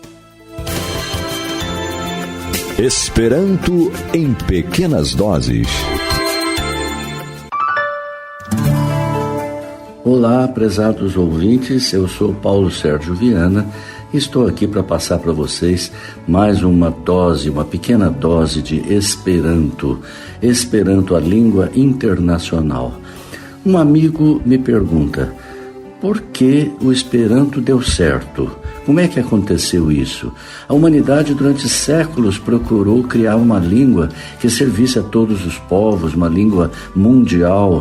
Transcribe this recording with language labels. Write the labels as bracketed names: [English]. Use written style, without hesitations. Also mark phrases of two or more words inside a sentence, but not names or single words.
[Portuguese] Esperanto em pequenas doses. Olá, prezados ouvintes, eu sou Paulo Sérgio Viana e estou aqui para passar para vocês mais uma pequena dose de Esperanto. Esperanto, a língua internacional. Um amigo me pergunta: por que o Esperanto deu certo? Como é que aconteceu isso? A humanidade durante séculos procurou criar uma língua que servisse a todos os povos, uma língua mundial.